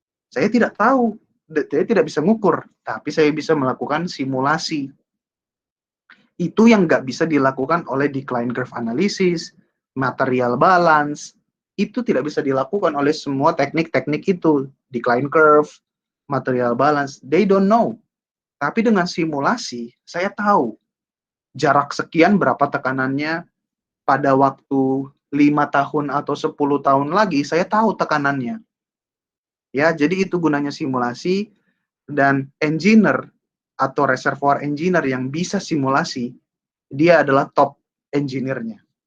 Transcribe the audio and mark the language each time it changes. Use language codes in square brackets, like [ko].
[id] Saya tidak tahu, saya tidak bisa ngukur, tapi saya bisa melakukan simulasi. Itu yang nggak bisa dilakukan oleh decline curve analysis, material balance, itu tidak bisa dilakukan oleh semua teknik-teknik itu. [en] Decline curve, material balance, they don't know. [id] Tapi dengan simulasi, saya tahu jarak sekian berapa tekanannya pada waktu 5 tahun atau 10 tahun lagi, saya tahu tekanannya. Ya, jadi itu gunanya simulasi, dan engineer atau reservoir engineer yang bisa simulasi, dia adalah top engineer-nya.